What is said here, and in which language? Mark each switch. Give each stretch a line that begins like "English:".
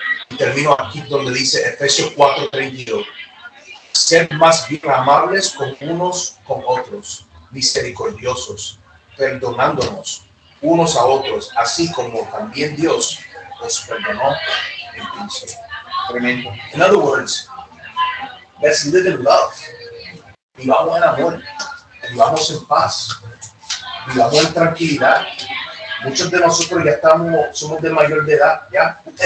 Spanish: Y termino aquí donde dice Efesios 4:32. Ser más bien amables con unos con otros, misericordiosos, perdonándonos unos a otros, así como también Dios os perdonó en Cristo. Tremendo.
English: In other words, let's live in love.
Spanish: Vivamos en amor, vivamos en paz, vivamos en tranquilidad. Muchos de nosotros ya somos de mayor de edad, ya.